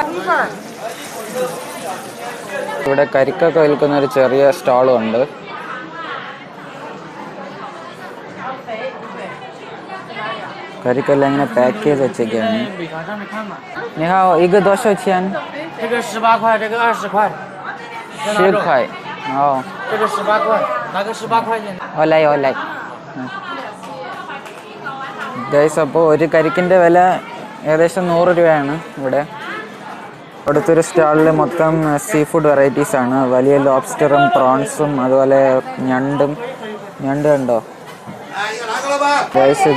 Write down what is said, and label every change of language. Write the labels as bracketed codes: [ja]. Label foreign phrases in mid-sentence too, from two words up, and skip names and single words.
[ml] ഇവിടെ കരിക്കൊക്കെ വിൽക്കുന്ന ഒരു ചെറിയ സ്റ്റാളും ഉണ്ട്. കരിക്കെല്ലാം ഇങ്ങനെ പാക്ക് ചെയ്ത് വെച്ചൊക്കെയാണ്. ദോശ വെച്ചാൽ [zh] 18 块，这个20块 10块。哦，这个18块，拿个18块钱。 ഓലായി. [ml] ഗൈസ്, അപ്പോൾ ഒരു കരിക്കിൻ്റെ വില ഏകദേശം 100 രൂപയാണ് ഇവിടെ. അടുത്തൊരു സ്റ്റാളിൽ മൊത്തം [en] sea food varietiesആണ്. [ml] വലിയ ലോബ്സ്റ്ററും പ്രോൺസും അതുപോലെ ഞണ്ട് കണ്ടോ ഗൈസ്.